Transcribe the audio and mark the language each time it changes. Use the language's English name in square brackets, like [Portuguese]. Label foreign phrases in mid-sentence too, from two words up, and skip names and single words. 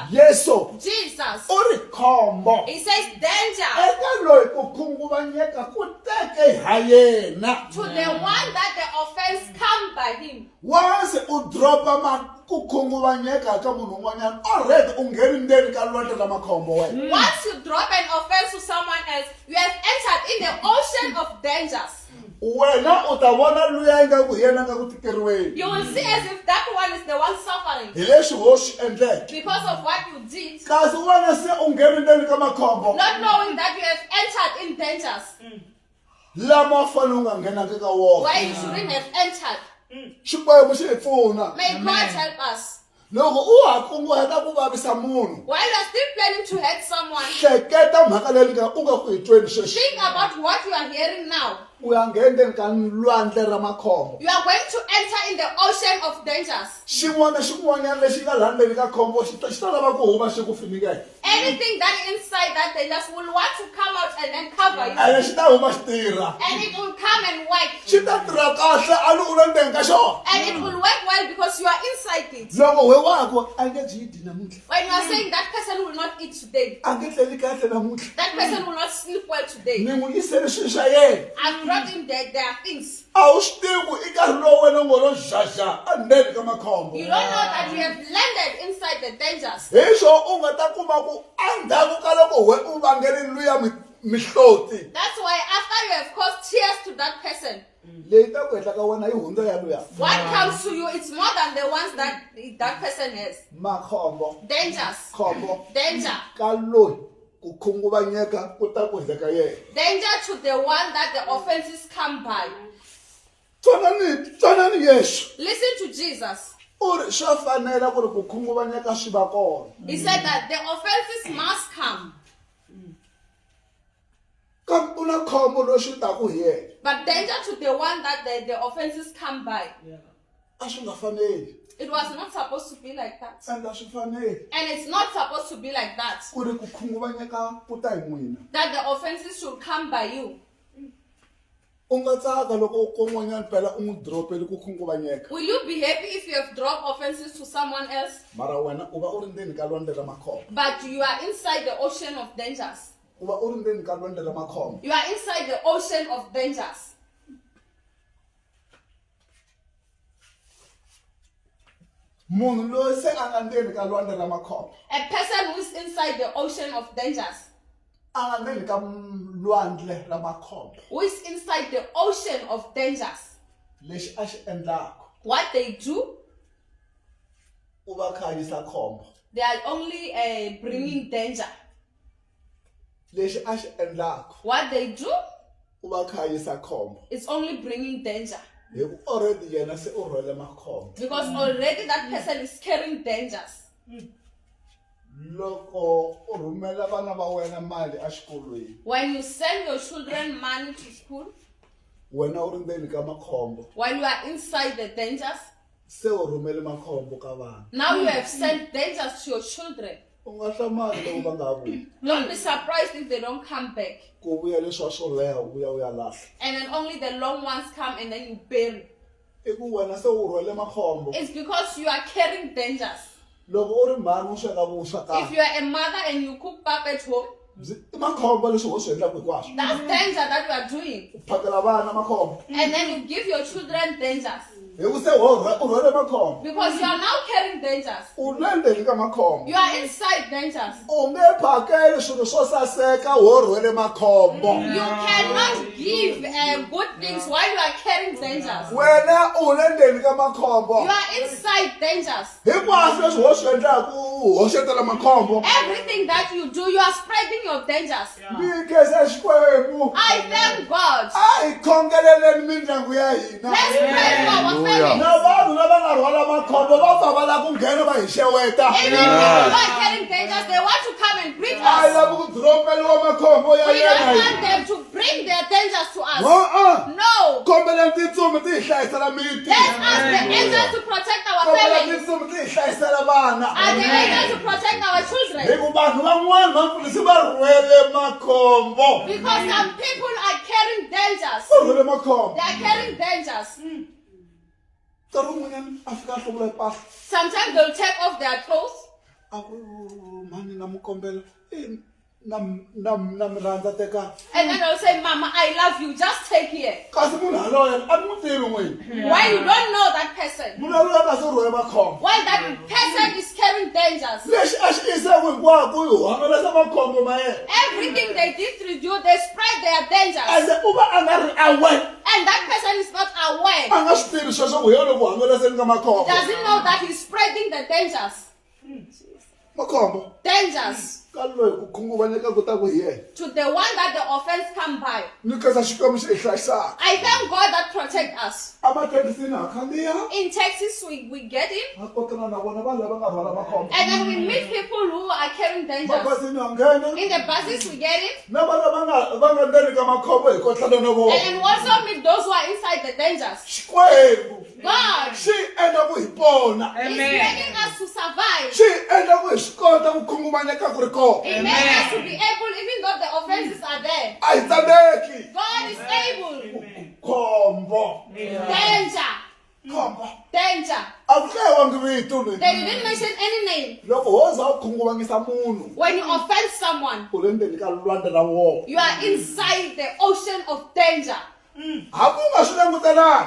[Tsonga] yesu Jesus, u ri khombo [English] he says danger [Tsonga] eka loyi ku khunguvanyeka ku teke ha yena [English] to the one that the offense come by him. [Tsonga] once u dropa ku khunguvanyeka ka munhu un'wanyana already u ngheni ndzeni ka lwandle la makhombo wena. [English] Once you drop an offense to someone else, you have entered in the ocean of dangers. [Tsonga] Wena u ta vona luya ingaku hi yena nga ku tikeriweni. [English] You will see as if that one is the one suffering [Tsonga] Hi leswi wo swi endleke. [English] because of what you did, [Tsonga] Kasi wena se u ngheni ndzeni ka makhombo [English] not knowing that you have entered in dangers [Tsonga] lama fanele u nga nghenangi ka wona. [English] where you shouldn't have entered. [Tsonga] Xikwembu xi hi pfuna. [English] May God help us. [Tsonga] Loko u ha kunguhata ku vavisa munhu, [English] While you are still planning to hurt someone, [Tsonga] hleketa mhaka leyi u nga ku hi tweni sweswi. [English] think about what you are hearing now. [Tsonga] U ya nghena ndzeni ka lwandle ra makhombo. [English] You are going to enter in the ocean of dangers. [Tsonga] Xin'wana xin'wanyana lexi nga laha ndzeni ka khombo xi ta lava ku huma xi ku finikela. [English] Anything that inside that dangers will want to come out and then cover you. [Tsonga] Ene xi ta huma xi tirha. [English] And it will come and work. [Tsonga] Xi ta tirha kahle a ni u le ndzeni ka xona. [English] And it will work well because you are inside it. [Tsonga] Loko we wako a nge byi dyi namuntlha. [English] When you are saying that person will not eat today, [Tsonga] A nge tleli kahle namuntlha. [English] that person will not sleep well today, [Tsonga] Ni n'wi yisele swilo swa yena. [English] I've brought in their things. [Tsonga] A wu swi tivi ku i nkarhi lowu wena u ngo lo zhazha a ndzeni ka makhombo. [English] You don't know that you have landed inside the dangers. [Tsonga] Hi swona u nga ta kuma ku endzhaku ka loko we u vangele luya mihloti. [English] That's why after you have caused tears to that person, [Tsonga] Leyi ta ku hehla ka wena yi hundza ya luya. [English] what comes to you, it's more than the ones that that person has. [Tsonga] Makhombo. [English] Dangers. [Tsonga] Khombo. [English] Danger. [Tsonga] Ka loyi ku khunguvanyeka ku ta ku endleka yena. [English] Danger to the one that the offenses come by. [Tsonga] Twanani Yesu. [English] Listen to Jesus. [Tsonga] U ri swa fanela ku ri ku khunguvanyeka swi va kona. [English] He said that the offenses must come. [Tsonga] Kambe ku na khombo lexi taku hi yena. [English] But danger to the one that the offenses come by. [Tsonga] A swi nga faneli. [English] It was not supposed to be like that. [Tsonga] Ende a swi faneli [English] And it's not supposed to be like that. [Tsonga] ku ri ku khunguvanyeka ku ta hi n'wina. [English] That the offenses should come by you. [Tsonga] U nga tsaka loko kun'wanyana phela u n'wi dropeli ku khunguvanyeka. [English] Will you be happy if you have dropped offenses to someone else? [Tsonga] Mara wena u va u ri ndzeni ka lwandle ra makhombo. [English] But you are inside the ocean of dangers. [Tsonga] U va u ri ndzeni ka lwandle ra makhombo. [English] You are inside the ocean of dangers. [Tsonga] Munhu loyi se a nga ndzeni ka lwandle ra makhombo. [English] A person who is inside the ocean of dangers. [Tsonga] A nga ndzeni ka lwandle ra makhombo. [English] Who is inside the ocean of dangers. [Tsonga] Lexi a xi endlaka [English] What they do, [Tsonga] u va kha a yisa khombo. [English] they are only bringing danger. [Tsonga] Lexi a xi endlaka [English] What they do, [Tsonga] u va kha a yisa khombo. [English] it's only bringing danger. [Tsonga] Hi ku already yena se u rhwele makhombo. [English] Because already that person is carrying dangers. [Tsonga] Loko u rhumela vana va wena mali exikolweni, [English] When you send your children money to school, [Tsonga] wena u ri ndzeni ka makhombo. [English] while you are inside the dangers, [Tsonga] Se u rhumele makhombo ka vana. [English] now you have sent dangers to your children. [Tsonga] U nga hlamali loko va nga vuyi. [English] Don't be surprised if they don't come back. [Tsonga] Ku vuya leswiya swo leha u vuya u ya lahla. [English] And then only the long ones come and then you bury. [Tsonga] I ku wena se u rhwele makhombo. [English] It's because you are carrying dangers. [Tsonga] Loko u ri mhani u sweka vuswa [English] If [Tsonga] kaya. [English] you are a mother and you cook pap at home, [Tsonga] I makhombo leswi ho swi endlaka hinkwaswo. [English] that's danger that you are doing. [Tsonga] U phakela vana makhombo. [English] And then you give your children dangers. [Tsonga] Hi ku se u rhwele makhombo. [English] Because you are now carrying dangers. [Tsonga] U le ndzeni ka makhombo. [English] You are inside dangers. [Tsonga] U nge phakeli swilo swo saseka ho rhwele makhombo. [English] You cannot give good things while you are carrying dangers. [Tsonga] Wena u le ndzeni ka makhombo. [English] You are inside dangers. [Tsonga] Hinkwaswo leswi ho swi endlaka u hoxetela makhombo. [English] Everything that you do, you are spreading your dangers. [Tsonga] Mi khensa Xikwembu. [English] I thank God. [Tsonga] A hi khongeleleni mindyangu ya hina. [English] Let's pray for our families. [Tsonga] Na vanhu lava nga rhwala makhombo va pfa va lava ku nghena va hi xeweta. [English] Even if you are carrying dangers, they want to come and greet [Tsonga] A hi [English] us. [Tsonga] lavi ku dropeliwa makhombo ya [English] We don't [Tsonga] yena. [English] want them to bring their dangers to us. No. No. [Tsonga] Kombelani tintsumi ti hi hlayisela miti. [English] Let's ask the angels to protect our [Tsonga] Kombelani [English] families. [Tsonga] tintsumi ti hi hlayisela vana. [English] And the angels to protect our children. [Tsonga] Hi ku vanhu van'wana vamfundhisi va rhwele makhombo. [English] Because some people are carrying dangers. [Tsonga] Va rhwele makhombo. [English] They are carrying dangers. [Tsonga] Nkarhi wun'wanyana a fika a hluvula mpahla. [English] Sometimes they'll take off their clothes. [Tsonga] A ku mhani na mi kombela na mirhandza teka [English] And then they'll say, Mama, I love you, just take here. [Tsonga] kasi munhu yaloye a mi n'wi tivi n'wini [English] Why you don't know that person? [Tsonga] munhu yaloye kasi u rhwele makhombo [English] Why that person is carrying dangers? [Tsonga] lexi a xi iseko hinkwako i hangalasa makhombo ma yena [English] Everything they did through you, they spread their dangers. [Tsonga] ande u va a nga ri aware [English] And that person is not aware. [Tsonga] a nga swi tivi sweswo ku hi yona ku hangalaseni ka makhombo [English] Doesn't know that he's spreading the dangers. [Tsonga] makhombo [English] Dangers. [Tsonga] ka loyi ku khunguvanyeka ku ta ku hi yena [English] To the one that the offense come by. [Tsonga] ni khensa xikwembu xi hi hlayisaka [English] I thank God that protect us. [Tsonga] amathekisini ha khandziya [English] In Texas, we get in. [Tsonga] ha kotana na vona vanhu lava nga rhwala makhombo [English] And then we meet people who are carrying dangers. [Tsonga] mabasini ha nghena [English] In the buses, we get in. [Tsonga] na vana va nga ndzeni ka makhombo hi kotlana na [English] And [Tsonga] vona [English] then we also meet those who are inside the dangers. [Tsonga] xikwembu [English] God [Tsonga] xi endla ku hi pona [English] is making us to survive. [Tsonga] xi endla ku hi swi kota ku khunguvanyeka ku ri kona [English] It makes us to be able, even though the offenses are there. [Tsonga] a hi tsandzeki [English] God is able. [Tsonga] khombo [English] Danger. [Tsonga] khombo [English] Danger. [Tsonga] a ku hlayiwangi vito ni [English] They didn't mention any name. [Tsonga] loko wo za u khunguvanyisa munhu [English] When you offend someone, [Tsonga] u le ndzeni ka lwandle ra wona [English] you are inside the ocean of danger. [Tsonga] hambi u nga swi langutelanga